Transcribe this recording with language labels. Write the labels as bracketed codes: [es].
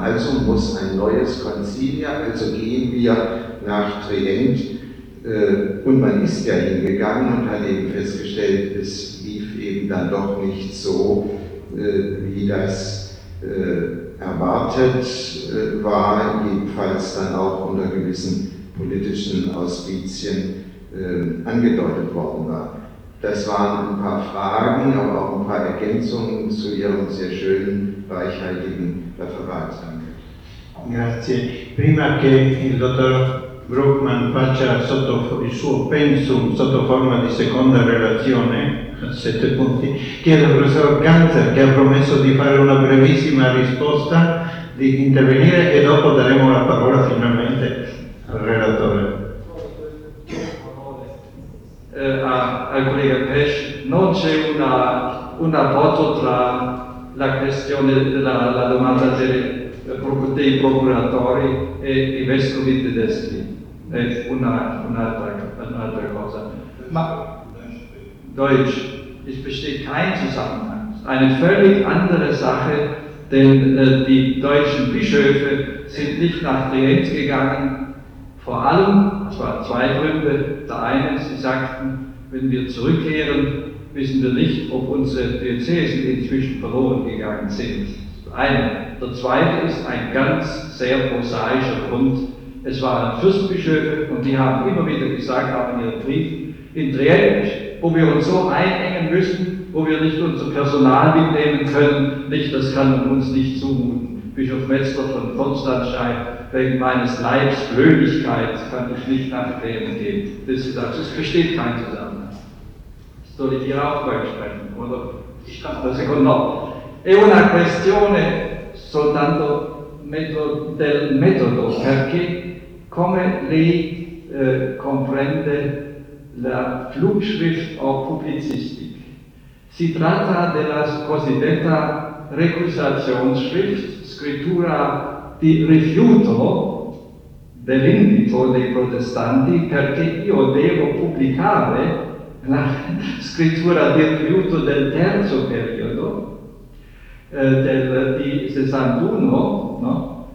[de] Also muss ein neues Konzil ja, also gehen wir nach Trient und man ist ja hingegangen und hat eben festgestellt, es lief eben dann doch nicht so, wie das erwartet war, jedenfalls dann auch unter gewissen politischen Auspizien angedeutet worden war. Das waren ein paar Fragen, aber auch ein paar Ergänzungen zu Ihrem sehr schönen, reichhaltigen Referat. [it] Grazie. Prima che il dottor Bruckmann faccia sotto il suo pensum sotto forma di seconda relazione sette punti. Chiedo al professor Ganzer, che ha promesso di fare una brevissima risposta, di intervenire e dopo daremo la parola finalmente al relatore. Al collega Pesce, non c'è un rapporto tra la questione della la domanda dei procuratori e i vescovi tedeschi, è un'altra cosa. Ma [de] Deutsch, es besteht kein Zusammenhang. Eine völlig andere Sache, denn die deutschen Bischöfe sind nicht nach Trient gegangen. Vor allem, zwar zwei Gründe. Der eine, sie sagten, wenn wir zurückkehren, wissen wir nicht, ob unsere Diözesen inzwischen verloren gegangen sind. Der zweite ist ein ganz sehr prosaischer Grund. Es waren Fürstbischöfe und die haben immer wieder gesagt, auch in ihrem Brief, in Trient, wo wir uns so einengen müssen, wo wir nicht unser Personal mitnehmen können, nicht, das kann man uns nicht zumuten. Bischof Metzler von Konstanz schreibt, wegen meines Leibs Blödigkeit kann ich nicht nach Trient gehen. Das ist das, es besteht kein Zusammenhang. Soll ich hier auch mal sprechen, oder? Ich kann das Sekunde noch. [it] È una questione soltanto del metodo, perché come lei comprende la Flugschrift o Publizistik? Si tratta della cosiddetta Recusationsschrift, scrittura di rifiuto dell'invito dei protestanti, perché io devo pubblicare la scrittura di rifiuto del terzo periodo, di 61, no?